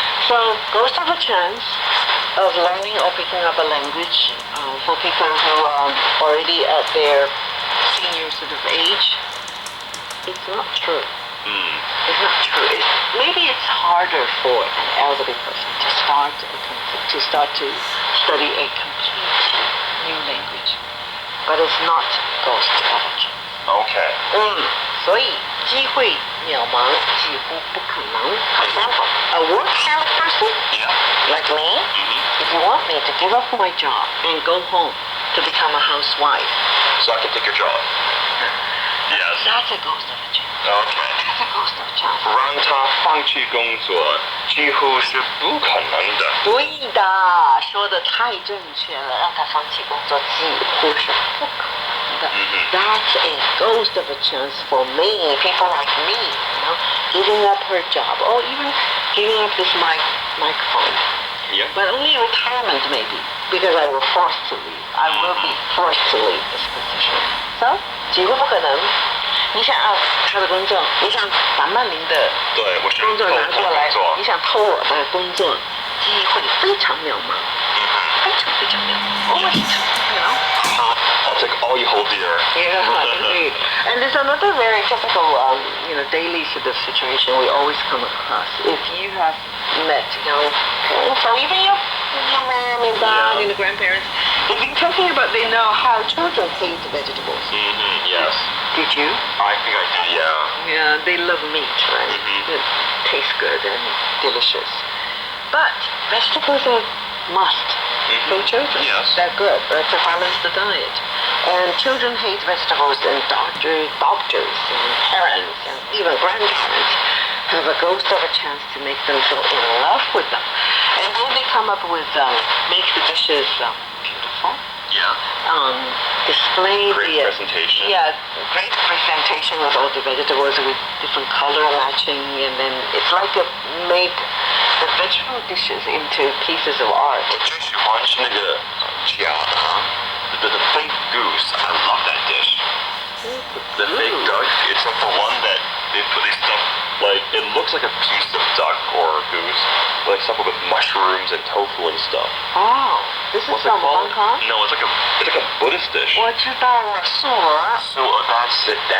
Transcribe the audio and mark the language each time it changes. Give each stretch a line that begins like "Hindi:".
English: So, ghost of a chance of learning or picking up a language for people who are already at their senior sort of age. It's not true. It's not true. Maybe it's harder for an elderly person to start to study a completely new language, but it's not ghost of a chance. Okay.
Chinese: 所以机会渺茫，几乎不可能。
English: For example, a work-hard person like me, if you want me to give up my job and go home to become a housewife, So I can take your job. Yes. that's a ghost of a chance. Okay. That's a ghost of a chance.
Chinese: 让他放弃工作几乎是不可能的。对的，说得太正确了，让他放弃工作几乎是不可能的。
English: That's a ghost of a chance for me, people like me, giving up her job, or even giving up this microphone. Yeah. But only retirement maybe, because I will forced to leave. I will be forced to leave this position.
Chinese: So, 几乎不可能。你想他的工作，你想把曼玲的工作拿过来，你想偷我的工作，机会非常渺茫，非常非常渺茫。
English: Almost, I'll take all you hold dear. Yeah, indeed. And there's another very typical, daily sort of situation we always come across. If you have met, parents, or even your mom and dad and the grandparents, they've been talking about they know how children hate vegetables. Yes. Did you? I think I did, yeah. Yeah, they love meat, right? It tastes good and delicious. But vegetables are must for children. Yes. They're good to balance the diet. And children hate vegetables, and doctors and parents and even grandparents have a ghost of a chance to make them fall in love with them. And then they come up with make the dishes beautiful. Yeah. Display Great presentation. Yeah, great presentation with all the vegetables with different color matching, and then it's like make the vegetable dishes into pieces of art.
Chinese: 我最喜欢吃那个假的
English: the fake goose. I love that dish. The fake duck. It's like the one that they stuff like it looks like a piece of duck or goose, like stuff with mushrooms and tofu and stuff. Oh, this is What's from it called? Hong Kong? No, it's like a Buddhist dish.
Chinese: 我知道了，素鹅。
English: So that's it.